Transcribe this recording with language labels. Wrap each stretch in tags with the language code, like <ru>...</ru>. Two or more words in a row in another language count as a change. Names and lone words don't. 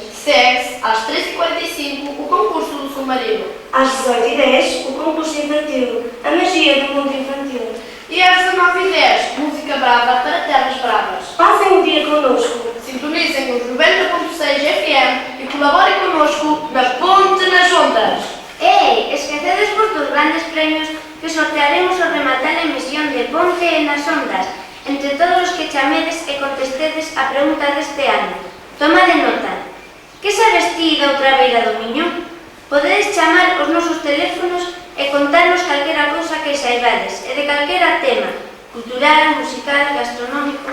<pt>Segue-se às 13h45 o concurso do submarino. Às 18h10, o concurso infantil, a magia do mundo infantil. E às 19h10, música brava para terras bravas. Passem o dia connosco. Sintonizem os 90.6 FM e colaborem connosco na Ponte nas Ondas.</pt> <gl>Ei, esquecedes-vos dos grandes premios que sortearemos ao rematar a emisión de Ponte nas Ondas entre todos os que chamedes e contestedes a pregunta deste ano. Toma de nota. Que sabes ti da outra beira do Miño? Podedes chamar os nosos teléfonos e contarnos calquera cousa que saibades e de calquera tema, cultural, musical, gastronómico.</gl>